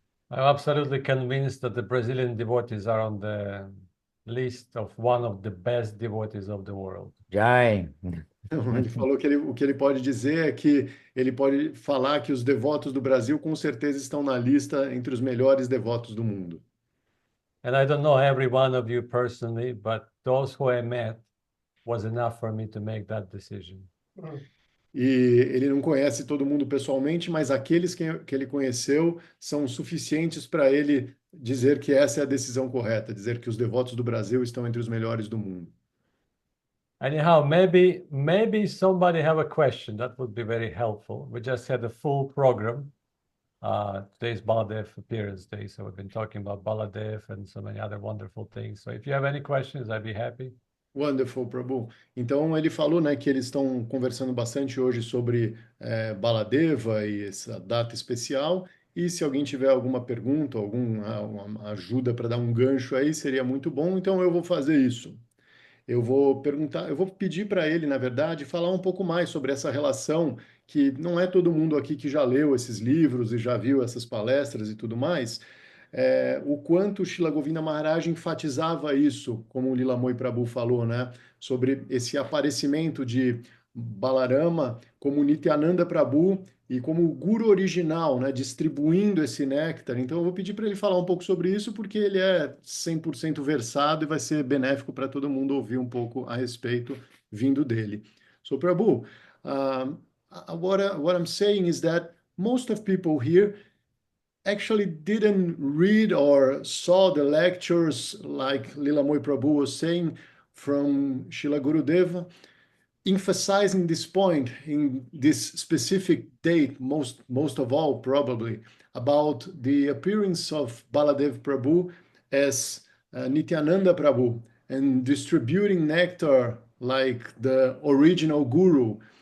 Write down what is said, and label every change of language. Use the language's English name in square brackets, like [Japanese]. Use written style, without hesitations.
[English] I'm absolutely convinced that the Brazilian devotees are on the list of one of the best devotees of the world. Jai. [Portuguese] Então, ele falou que o que ele pode dizer é que ele pode falar que os devotos do Brasil com certeza estão na lista entre os melhores devotos do mundo. [English] And I don't know every one of you personally, but those who I met was enough for me to make that decision. [Portuguese] E ele não conhece todo mundo pessoalmente, mas aqueles que ele conheceu são suficientes para ele dizer que essa é a decisão correta, dizer que os devotos do Brasil estão entre os melhores do mundo. [English] Anyhow, maybe somebody have a question. That would be very helpful. We just had a full program. Today's Baladev appearance day, so we've been talking about Baladev and so many other wonderful things. So if you have any questions, I'd be happy. Wonderful, Prabhu. [Portuguese] Então ele falou, né, que eles estão conversando bastante hoje sobre Baladeva e essa data especial. E se alguém tiver alguma pergunta, alguma ajuda para dar um gancho aí, seria muito bom. Então eu vou fazer isso. Eu vou pedir para ele, na verdade, falar um pouco mais sobre essa relação que não é todo mundo aqui que já leu esses livros e já viu essas palestras e tudo mais. O quanto Srila Govinda Maharaj enfatizava isso, como o Lilamoi Prabhu falou, né? Sobre esse aparecimento de Balarama como Nityananda Prabhu e como o guru original, né, distribuindo esse néctar. Então eu vou pedir para ele falar um pouco sobre isso, porque ele é 100% versado e vai ser benéfico para todo mundo ouvir um pouco a respeito vindo dele. [English] So Prabhu, what I'm saying is that most of people here actually didn't read or saw the lectures like Lilamoy Prabhu was saying from Srila Gurudeva, emphasizing this point in this specific date, most of all probably, about the appearance of Baladev Prabhu as Nityananda Prabhu and distributing nectar like the original guru.